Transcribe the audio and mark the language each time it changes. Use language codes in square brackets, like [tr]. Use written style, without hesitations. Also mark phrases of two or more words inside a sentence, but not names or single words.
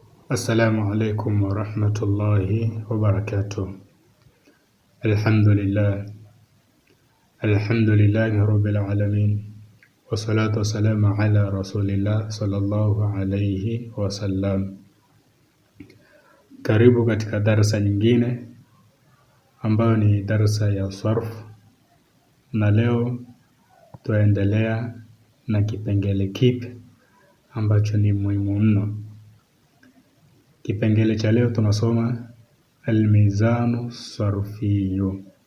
[ar] السلام عليكم ورحمة الله وبركاته. الحمد لله رب العالمين. والصلاة والسلام على رسول الله صلى الله عليه وسلم. [sw] Karibu katika darasa nyingine ambayo ni darasa ya sarf, na leo tuendelea na kipengele kipi ambacho ni muhimu mno. Kipengele cha leo tunasoma [ar] الميزان الصرفي.